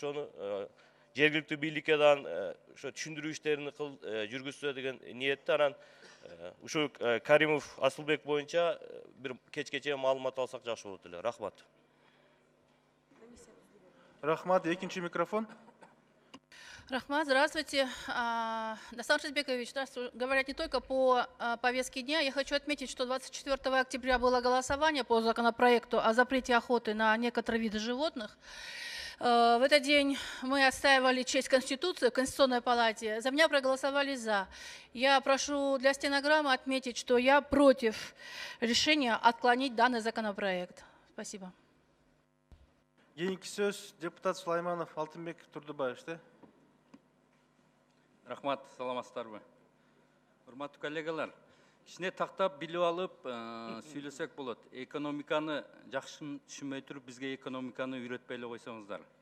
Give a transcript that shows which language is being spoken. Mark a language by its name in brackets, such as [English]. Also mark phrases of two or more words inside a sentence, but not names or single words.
[Kyrgyz] Ошону жергиликтүү бийликке дагы ошо түшүндүрүү иштерин жүргүзсө деген ниетте. Анан ушул Каримов Асылбек боюнча бир кечке чейин маалымат алсак жакшы болот эле. Рахмат. Рахмат. Экинчи микрофон. Рахмат, [Russian] здравствуйте. Дастан Шизбекович, говорят не только по повестке дня. Я хочу отметить, что 24 октября было голосование по законопроекту о запрете охоты на некоторые виды животных. В этот день мы отстаивали честь Конституции в Конституционной палате. За меня проголосовали «за». Я прошу для стенограммы отметить, что я против решения отклонить данный законопроект. Спасибо. [Kyrgyz] Кийинки сөз депутат Сулайманов Алтынбек Турдубаевич. Рахмат, саламатсыздарбы. Урматтуу коллегалар, кичине тактап билип алып сүйлөсөк болот. Экономиканы жакшы түшүнбөй туруп, бизге экономиканы үйрөтпөй эле койсоңуздар.